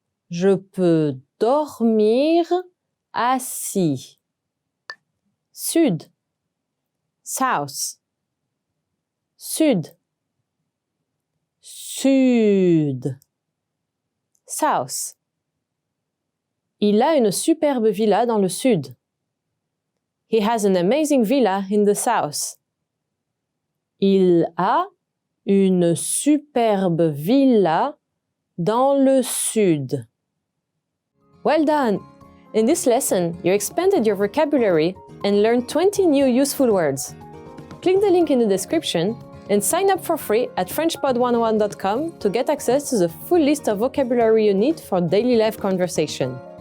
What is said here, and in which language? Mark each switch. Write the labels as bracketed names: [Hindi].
[French] Je peux dormir assis. Sud. [English] South. [French] Sud. Sud. [English] South. [French] Il a une superbe villa dans le sud. [English] He has an amazing villa in the south. [French] Il a une superbe villa dans le sud. [English] Well done! In this lesson, you expanded your vocabulary and learned 20 new useful words. Click the link in the description and sign up for free at FrenchPod101.com to get access to the full list of vocabulary you need for daily life conversation.